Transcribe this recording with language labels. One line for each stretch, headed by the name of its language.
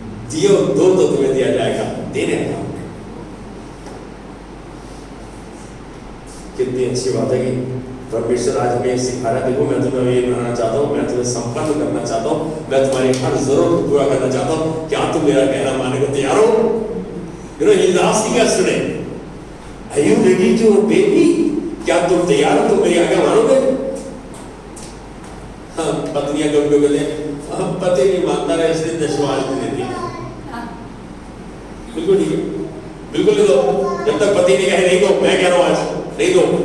Hindi: दियो दो तो तुम्हें दिया जाएगा, देने का। कितनी अच्छी बात है कि परमेश्वर आज हमें सिखा रहा है, देखो मैं तुम्हें ये बनाना चाहता हूँ, मैं तुम्हें संपन्न करना चाहता हूँ, मैं तुम्हारी हर जरूरत को पूरा करना चाहता हूँ, क्या तुम मेरा कहना मानने को तैयार हो?
English: You know, he's asking us today, are you ready to obey me?
Hindi: क्या तुम तैयार हो? तुम मेरी आज्ञा मानोगे? हाँ, पत्नियां कभी कहते हैं हम पति नहीं मानता रहे इसलिए दशवांश नहीं देती। बिल्कुल ठीक है, बिल्कुल नहीं दो, जब तक पति नहीं कहे नहीं दो, मैं कह रहा हूँ आज नहीं दो।